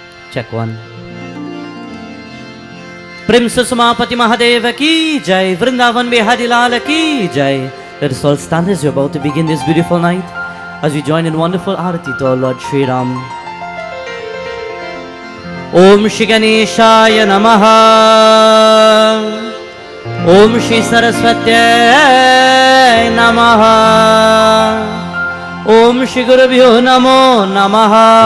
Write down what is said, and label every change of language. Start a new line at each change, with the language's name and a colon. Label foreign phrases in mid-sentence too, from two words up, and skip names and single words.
English: Check one.
Hindi: प्रेम से समापति महादेव की जय, वृंदावन बिहारी लाल की जय.
English: Let us all stand as we are about to begin this beautiful night as we join in wonderful arati to our Lord Shri Ram.
Sanskrit: ॐ श्री गणेशाय नमः. ॐ श्री सरस्वत्यै नमः. ॐ श्री गुरुभ्यो नमो नमः.